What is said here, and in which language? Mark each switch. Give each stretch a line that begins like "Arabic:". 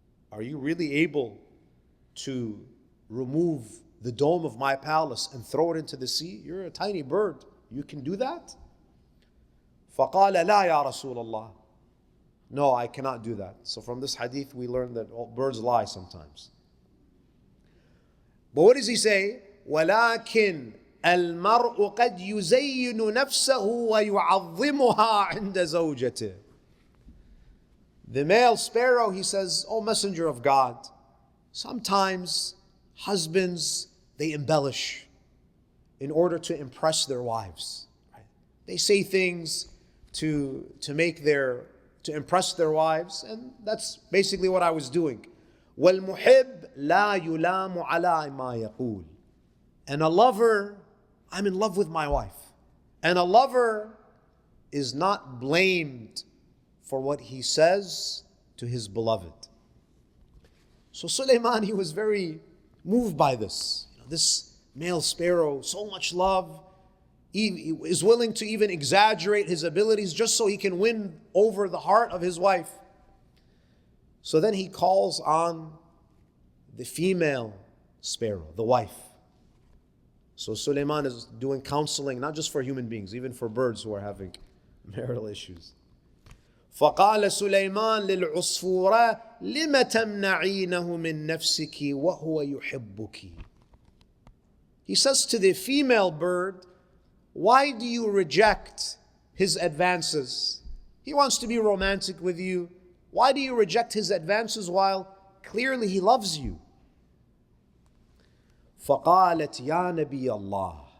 English: Are you really able to remove the dome of my palace and throw it into the sea? You're a tiny bird. You can do that?
Arabic: فَقَالَ لَا يَا رَسُولَ اللَّهِ.
English: No, I cannot do that. So from this hadith we learn that all birds lie sometimes. But what does he say?
Arabic: ولكن المرء قد يزين نفسه ويعظمها عند زوجته.
English: The male sparrow, he says, O Messenger of God, sometimes husbands, they embellish in order to impress their wives. Right? They say things to impress their wives, and that's basically what I was doing.
Arabic: وَالْمُحِبْ لَا يُلَامُ عَلَى مَا يَقُولُ.
English: And a lover, I'm in love with my wife. And a lover is not blamed for what he says to his beloved. So Sulaiman, he was very moved by this. This male sparrow, so much love, he is willing to even exaggerate his abilities just so he can win over the heart of his wife. So then he calls on the female sparrow, the wife. So Sulaiman is doing counseling, not just for human beings, even for birds who are having marital issues.
Arabic: فقال سليمان للعصفورة لم تمنعينه من نفسك وهو يحبك.
English: He says to the female bird, why do you reject his advances? He wants to be romantic with you. Why do you reject his advances while clearly he loves you?
Arabic: فقالت يا نبي الله.